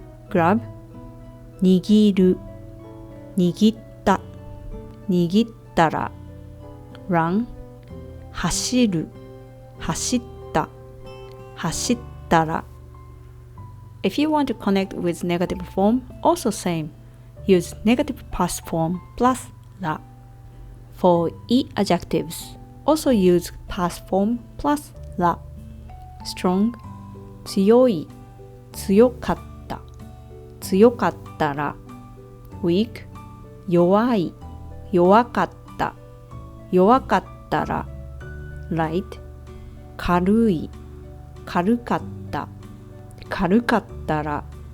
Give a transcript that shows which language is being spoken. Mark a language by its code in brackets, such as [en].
[ja] grab 握る、握った、握ったら。 run 走る、走った、走ったら。 [en] If you want to connect with negative form, also same. Use negative past form plus ら. For e-adjectives, also use past form plus ら. [ja] strong 強い、強かった、強かったら。 weak 弱い、弱かった、弱かったら。 light 軽い、軽かった、軽かったら。